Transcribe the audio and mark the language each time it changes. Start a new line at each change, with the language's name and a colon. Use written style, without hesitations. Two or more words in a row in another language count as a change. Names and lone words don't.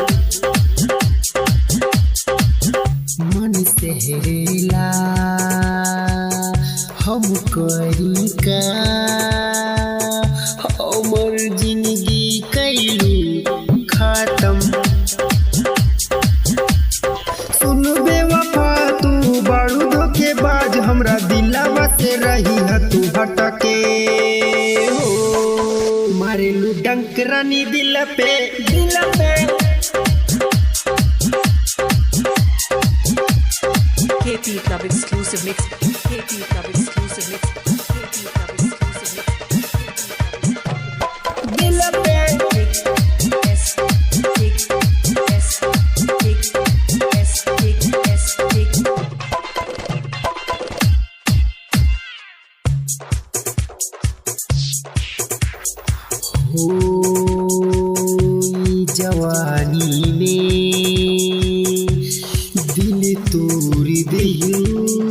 Bhojpuri: मन सहला हम करी का हमर जिंदगी कैलू खत्म सुन बेवफा तू बारू धोखेबाज हमरा दिलवा से रही है तू हटके हो मारेलू डंक रानी दिल पे
English: KP Club exclusive mix. KP Club exclusive mix. KP Club exclusive mix.
Bhojpuri: दिल पे हो जवानी में दिल तोड़ दियो